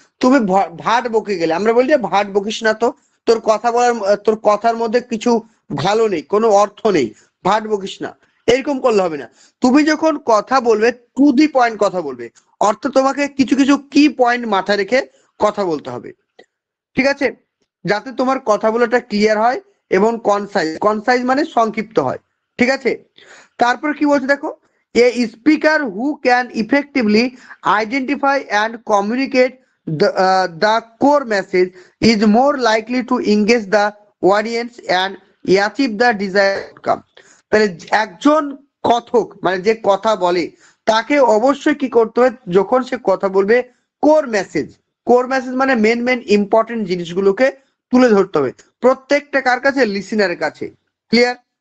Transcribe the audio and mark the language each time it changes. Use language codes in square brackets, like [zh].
[bn] তুমি ভাট বকে গেলে, আমরা বলি যে ভাট বকিস না তো, তোর কথার মধ্যে কিছু ভালো নেই, কোনো অর্থ নেই, ভাট বকিস না, এরকম করলে হবে না। তুমি যখন কথা বলবে [en] to the point [bn] কথা বলবে, অর্থাৎ তোমাকে কিছু কিছু কি পয়েন্ট মাথায় রেখে কথা বলতে হবে, ঠিক আছে, যাতে তোমার কথা বলাটা ক্লিয়ার হয় এবং কনসাইজ মানে সংক্ষিপ্ত হয়, ঠিক আছে। তারপর কি বলছে দেখো, [en] A speaker who can effectively identify and communicate the core message is more likely to engage the audience and achieve the desired outcome। [bn] তাহলে একজন কথক মানে যে কথা বলে তাকে অবশ্যই কি করতে হবে, যখন সে কথা বলবে কোর মেসেজ মানে মেন ইম্পর্টেন্ট জিনিসগুলোকে তুলে ধরতে হবে প্রত্যেকটা কার কাছে, লিসেনারের কাছে। ক্লিয়ার?